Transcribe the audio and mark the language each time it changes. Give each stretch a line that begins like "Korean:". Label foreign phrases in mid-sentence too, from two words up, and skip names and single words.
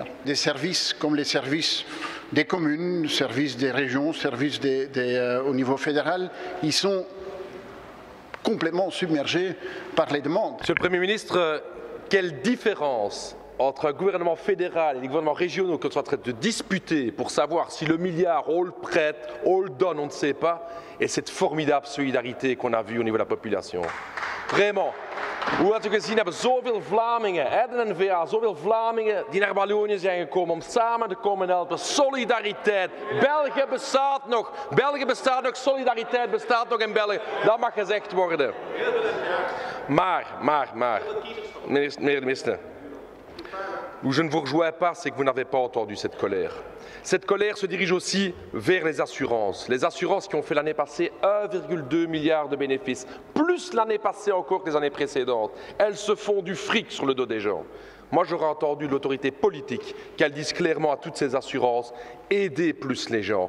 French: Des services comme les services des communes, services des régions, services au niveau fédéral, ils sont complètement submergés par les demandes. Monsieur le Premier ministre, quelle différence entre un gouvernement fédéral et les gouvernements régionaux qui sont en train de disputer pour savoir si le milliard, on le prête, on le donne, on ne sait pas, et cette formidable solidarité qu'on a vue au niveau de la population. Vraiment.
Dutch: Hoe had u gezien hebben zoveel Vlamingen, de N-VA, zoveel Vlamingen die naar Wallonië zijn gekomen om samen te komen helpen. Solidariteit. België bestaat nog. België bestaat nog. Solidariteit bestaat nog in België. Dat mag gezegd worden. Maar, meneer de minister,
French: où je ne vous rejoins pas, c'est que vous n'avez pas entendu cette colère. Cette colère se dirige aussi vers les assurances qui ont fait l'année passée 1,2 milliard de bénéfices, plus l'année passée encore que les années précédentes. Elles se font du fric sur le dos des gens. Moi, j'aurais entendu l'autorité politique qu'elle dise clairement à toutes ces assurances, aidez plus les gens.